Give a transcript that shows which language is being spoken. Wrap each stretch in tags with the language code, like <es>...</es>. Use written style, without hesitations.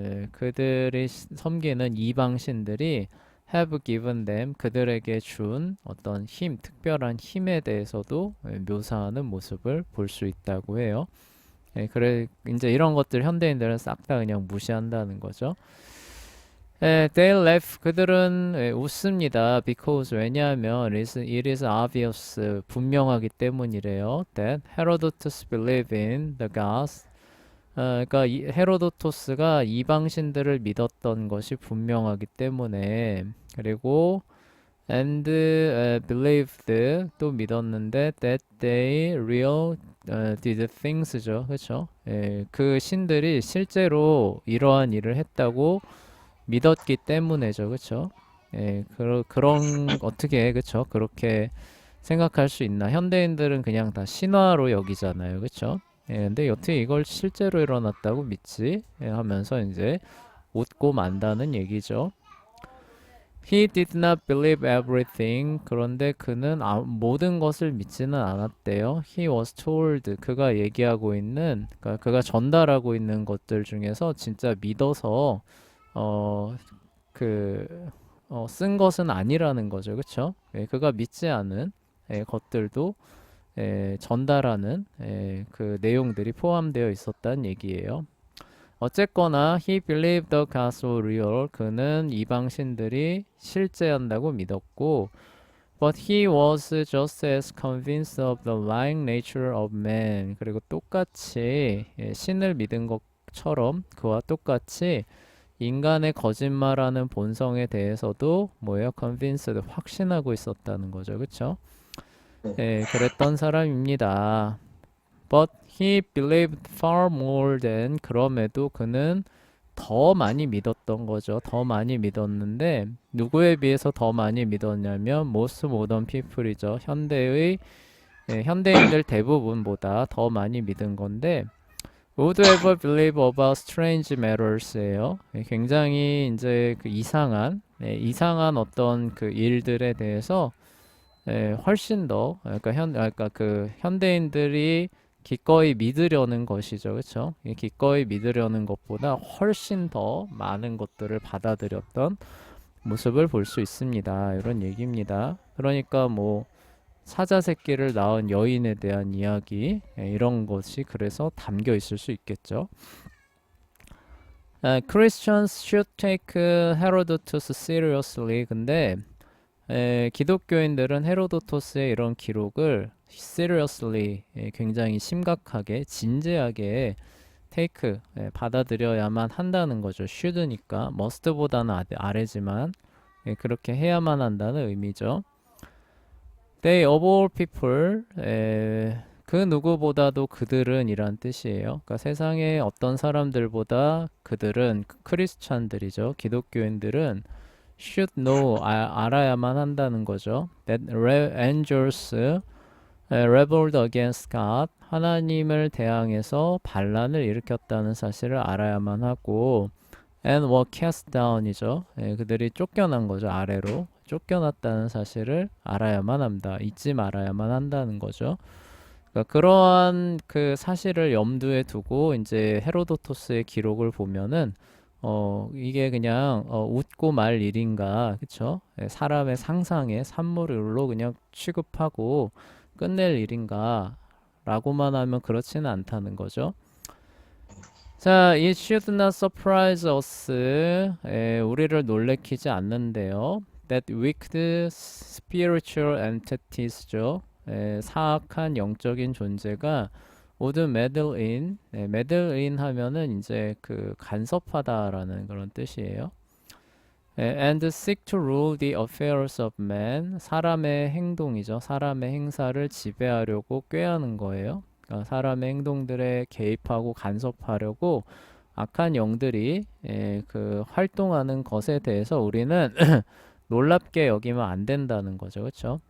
<ko>그들이 섬기는 이방신들이</ko> <en>have given them</en> <ko>그들에게 준 어떤 힘, 특별한 힘에 대해서도 묘사하는 모습을 볼 수 있다고 해요. 그래 이제 이런 것들 현대인들은 싹 다 그냥 무시한다는 거죠.</ko> <en>they laugh.</en> <ko>그들은 웃습니다.</ko> <en>Because</en> <ko>왜냐하면</ko> <en>it is obvious.</en> <ko>분명하기 때문이래요.</ko> <en>That Herodotus believed in the gods.</en> <ko>그러니까 헤로도토스가 이방신들을 믿었던 것이 분명하기 때문에 그리고</ko> <en>and believed</en> <ko>또 믿었는데</ko> <en>that they real did things</en> <ko>죠. 그렇죠? 그 신들이 실제로 이러한 일을 했다고 믿었기 때문에죠. 그쵸? 그런, 어떻게, 그쵸? 그렇게 생각할 수 있나? 현대인들은 그냥 다 신화로 여기잖아요. 그쵸? 근데 여튼 이걸 실제로 일어났다고 믿지? 하면서 이제 웃고 만다는 얘기죠.</ko> <en>He did not believe everything.</en> <ko>그런데 그는 모든 것을 믿지는 않았대요.</ko> <en>He was told.</en> <ko>그가 얘기하고 있는, 그러니까 그가 전달하고 있는 것들 중에서 진짜 믿어서 어, 쓴 것은 아니라는 거죠. 그쵸? 그가 믿지 않은 것들도 전달하는 그 내용들이 포함되어 있었다는 얘기예요.</ko> <en>어쨌거나 he believed the gods were real.</en> <ko>그는 이방신들이 실제한다고 믿었고</ko> <en>but he was just as convinced of the lying nature of man.</en> <ko>그리고 똑같이 신을 믿은 것처럼 그와 똑같이 인간의 거짓말하는 본성에 대해서도 뭐예요? convinced 확신하고 있었다는 거죠. 그렇죠? 네. 그랬던 사람입니다.</ko> <en>But he believed far more than.</en> <ko>그럼에도 그는 더 많이 믿었던 거죠. 더 많이 믿었는데 누구에 비해서 더 많이 믿었냐면</ko> <en>most modern people</en> <ko>이죠. 현대인들 대부분보다 더 많이 믿은 건데</ko> <en>would ever believe about strange matters예요.</en> <ko>굉장히 이제 그 이상한 어떤 그 일들에 대해서 훨씬 더 그러니까 그 현대인들이 기꺼이 믿으려는 것이죠. 그렇죠? 기꺼이 믿으려는 것보다 훨씬 더 많은 것들을 받아들였던 모습을 볼 수 있습니다. 이런 얘기입니다. 그러니까 뭐 사자 새끼를 낳은 여인에 대한 이야기 이런 것이 그래서 담겨 있을 수 있겠죠.</ko> <en>Christians should take Herodotus seriously.</en> <ko>근데 기독교인들은 헤로도토스의 이런 기록을 seriously 굉장히 심각하게 진지하게 take 받아들여야만 한다는 거죠. should니까 must보다는 아래지만 그렇게 해야만 한다는 의미죠.</ko> <en>They of all people</en> <ko>그 누구보다도 그들은 이란 뜻이에요. 그러니까 세상의 어떤 사람들보다 그들은 크리스찬들이죠. 기독교인들은</ko> <en>should know</en> <ko>알아야만 한다는 거죠.</ko> <en>That angels rebelled against God.</en> <ko>하나님을 대항해서 반란을 일으켰다는 사실을 알아야만 하고</ko> <en>and were cast down</en> <ko>이죠. 그들이 쫓겨난 거죠. 아래로 쫓겨났다는 사실을 알아야만 합니다. 잊지 말아야만 한다는 거죠. 그러니까 그러한 그 사실을 염두에 두고 이제 헤로도토스의 기록을 보면은 이게 그냥 웃고 말 일인가, 그쵸? 사람의 상상에 산물로 그냥 취급하고 끝낼 일인가 라고만 하면 그렇지는 않다는 거죠.</ko> <en>자, it should not surprise us.</en> <ko>우리를 놀래키지 않는데요.</ko> <en>That wicked spiritual entities</en> <ko>죠. 사악한 영적인 존재가</ko> <en>would meddle in.</en> <ko>meddle in 하면은 이제 그 간섭하다라는 그런 뜻이에요.</ko> <en>And seek to rule the affairs of man.</en> <ko>사람의 행동이죠. 사람의 행사를 지배하려고 꾀하는 거예요. 그러니까 사람의 행동들에 개입하고 간섭하려고 악한 영들이 그 활동하는 것에 대해서 우리는 놀랍게 여기면 안 된다는 거죠. 그렇죠?</ko>